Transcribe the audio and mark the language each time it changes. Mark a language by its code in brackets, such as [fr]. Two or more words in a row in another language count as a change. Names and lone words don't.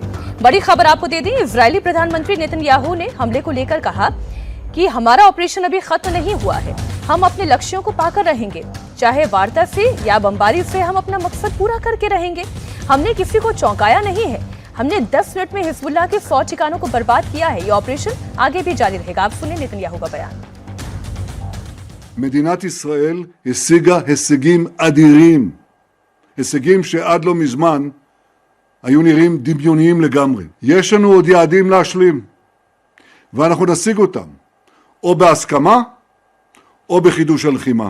[hi] बड़ी खबर आपको दे दी, इजरायली प्रधानमंत्री नेतन्याहू ने हमले को लेकर कहा कि हमारा ऑपरेशन अभी खत्म नहीं हुआ है, हम अपने लक्ष्यों को पाकर रहेंगे, चाहे वार्ता से या बमबारी से हम अपना मकसद पूरा करके रहेंगे। हमने किसी को चौंकाया नहीं है, हमने 10 मिनट में हिजबुल्लाह के 100 ठिकानों को बर्बाद किया है। ये ऑपरेशन आगे भी जारी रहेगा। आप सुनिए नेतन्याहू का बयान। [he] מדינת ישראל השיגה הישגים אדירים, הישגים שעד לא מזמן היו נראים דמיוניים לגמרי. יש לנו עוד יעדים להשלים, ואנחנו נשיג אותם, או בהסכמה, או בחידוש הלחימה.